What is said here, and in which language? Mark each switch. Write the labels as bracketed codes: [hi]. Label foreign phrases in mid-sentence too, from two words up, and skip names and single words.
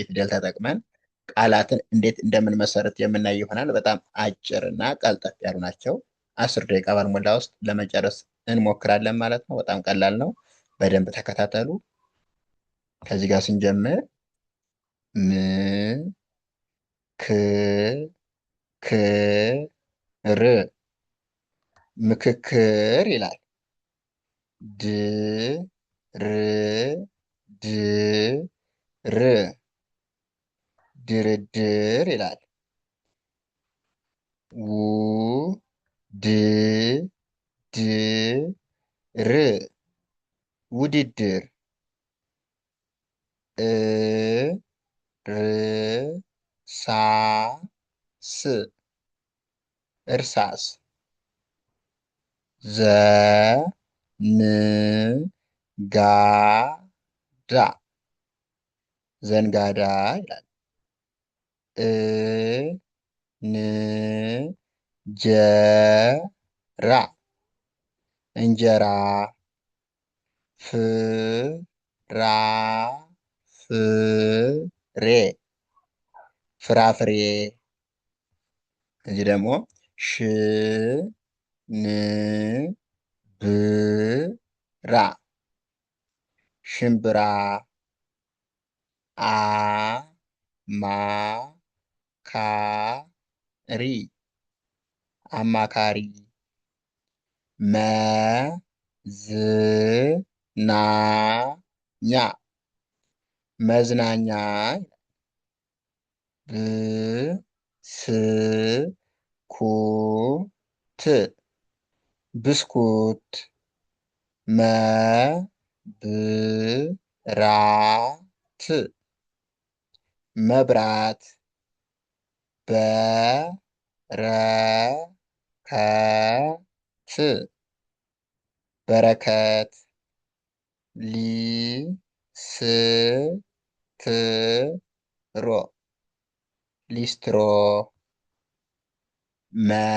[am] ፊደል ተጠቅመን ቃላትን እንዴት እንደምንመሰርት የምናይ ይሆናል። በጣም አጭር እና ቀልጠፍ ያሉ ናቸው። 10 ደቂቃ ባልሞላ ውስጥ ለመጨረስ እንሞክራለን ማለት ነው። በጣም ቀላል ነው። በደንብ ተከታተሉ። ከዚህ ጋር ስንጀምር ም ክ ክ ር ምክክር ይላል። ድ ር ድ ር ድርድር ይላል። ው ድ ድ ር ውድድር። እ ር ሳ ስ እርሳስ። ዘ ን ጋ ዳ ዘንጋዳ ይላል። እ ን ጀ ራ እንጀራ። ፍ ራ ፍ ሬ ፍራፍሬ። እዚህ ደግሞ ሽ ን ብ ራ ሽምብራ። አ ማ ካ ሪ አማካሪ። መ ዝ ና ኛ መዝናኛ። ብ ስ ኩ ት ብስኩት። መ ብ ራ ት መብራት። በ ረ ከ ት በረከት። ሊ ስ ት ሮ ሊስትሮ። መ